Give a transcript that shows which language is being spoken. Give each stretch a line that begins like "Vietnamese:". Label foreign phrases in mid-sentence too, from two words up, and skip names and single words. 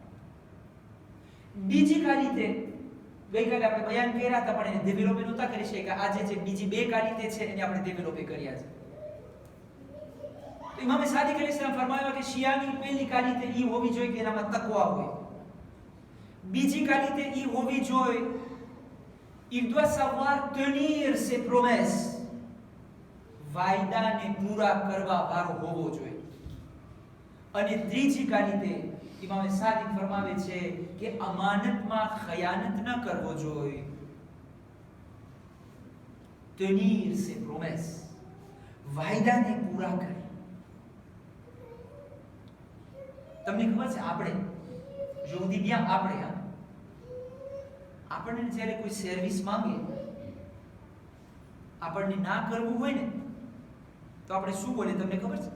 Gujarati: બીજી કાલિતે ગઈકાલે આપણે બયાન કર્યા હતા પણ એને ડેવલપ નહોતા કરી શક્યા. આજે જે બીજી બે કાલિતે છે એને આપણે ડેવલપ કર્યા છે. તો ઇમામે સાદિક અલૈહિસ્સલામ ફરમાવ્યા કે શિયાની પહેલી કાલિતે ઈ હોવી જોઈએ કે એનામાં તકવા હોય. બીજી કાલિતે ઈ હોવી જોઈએ
French: il doit savoir tenir ses promesses.
Gujarati: વાયદાને પૂરા કરવા વાળો હોવો જોઈએ. અને ત્રીજી કાલિતે ઇમામે સાદિક ફરમાવે છે કે અમાનતમાં ખયાનત ન કરવો જોઈએ.
French: tenir ses promesses.
Gujarati: વાયદાને પૂરા કરે. તમને ખબર છે આપણે યહૂદીયા આપણને જ્યારે કોઈ સર્વિસ માંગે આપણને ના કરવું હોય ને તો આપણે શું બોલે તમને ખબર છે?